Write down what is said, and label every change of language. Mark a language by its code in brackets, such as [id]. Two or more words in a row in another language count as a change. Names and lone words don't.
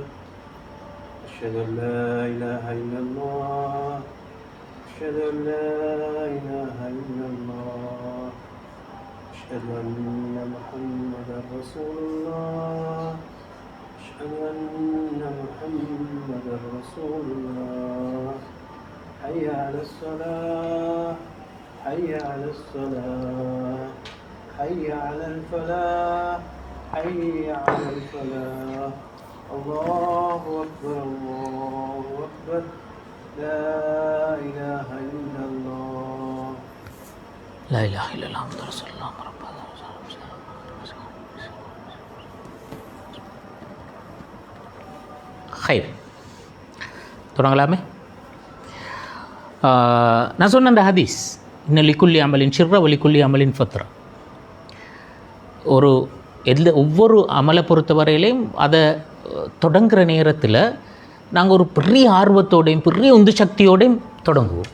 [ar] أشهد أن لا إله إلا الله، أشهد أن لا إله إلا الله، أشهد أن محمدا رسول الله، أشهد أن محمدا رسول الله. حي على الصلاة, حي على الصلاة، حي على الفلاح، حي على الفلاح. الله أكبر، الله أكبر، لا إله إلا الله، لا إله إلا الله محمد رسول الله. [ta] ஹைர், தொடங்கலாமே. நான் சொன்ன அந்த ஹதீஸ், [ar] إن لكل عمل شرة ولكل عمل فترة. [ta] ஒவ்வொரு அமலை பொறுத்தவரையிலையும் அதை தொடங்குகிற நேரத்தில் நாங்கள் ஒரு பெரிய ஆர்வத்தோடையும் பெரிய உந்து சக்தியோடையும் தொடங்குவோம்.